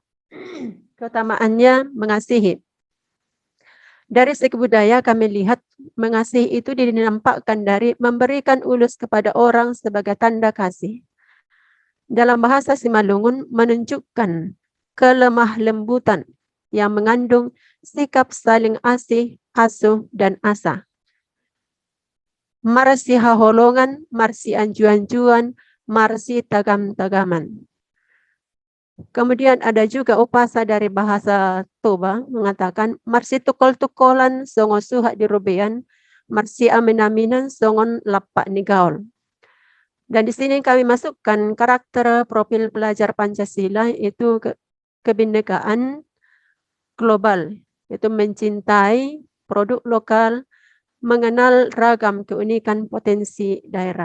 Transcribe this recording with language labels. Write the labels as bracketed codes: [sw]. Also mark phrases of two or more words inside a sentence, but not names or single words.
[id] Keutamaannya mengasihi. Dari segi budaya kami lihat mengasihi itu dinampakkan dari memberikan ulus kepada orang sebagai tanda kasih. Dalam bahasa Simalungun menunjukkan kelemah lembutan yang mengandung sikap saling asih, asuh, dan asa. [bts] Marsi haholongan, marsi anjuan-juan, marsi tagam-tagaman. [id] Kemudian ada juga upasa dari bahasa Toba mengatakan [bbc] marsi tukol-tukolan songo suhak dirubean, marsi amin-aminan songon lapak nigaul. [id] Dan di sini kami masukkan karakter profil pelajar Pancasila, itu kebinekaan global, itu mencintai produk lokal, mengenal ragam keunikan potensi daerah.